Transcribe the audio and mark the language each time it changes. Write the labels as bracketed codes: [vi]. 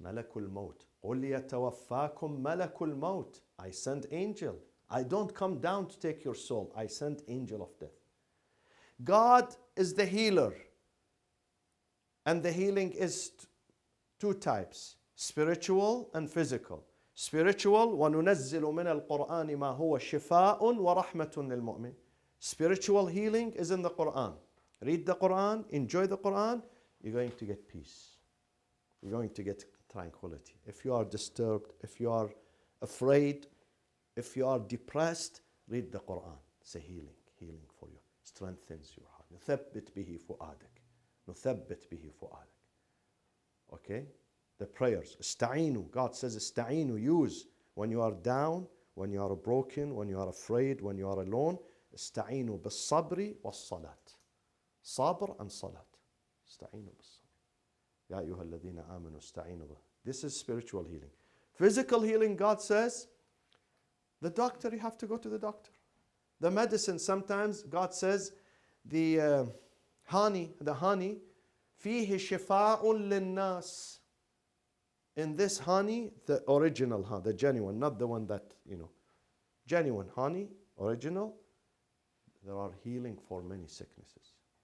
[ar] Malakul Maut. قُلْ يَتَوَفَّاكُمْ مَلَكُ الْمَوْتِ. [en] I send angel. I don't come down to take your soul. I send angel of death. God is the healer. And the healing is two types. Spiritual and physical. [ar] Spiritual, وَنُنَزِّلُ مِنَ الْقُرْآنِ مَا هُوَ شِفَاءٌ وَرَحْمَةٌ لِلْمُؤْمِنِ. [en] Spiritual healing is in the Quran. Read the Quran, enjoy the Quran, you're going to get peace. You're going to get tranquility. If you are disturbed, if you are afraid, if you are depressed, read the Quran. It's a healing for you. Strengthens your heart. [ar] نثبت به فؤادك. نثبت به فؤادك. [en] Okay? The prayers. [ar] استعينوا. [en] God says استعينوا. Use when you are down, when you are broken, when you are afraid, when you are alone. [ar] استعينوا بالصبر والصلاة. صبر and salat. استعينوا بالصبر. يا أيها الذين آمنوا استعينوا. [en] This is spiritual healing. Physical healing, God says, the doctor, you have to go to the doctor. The medicine, sometimes God says, the honey, [ar] فيه شفاء للناس. [en] In this honey, the original honey, the genuine, not the one that, genuine honey, original, there are healing for many sicknesses.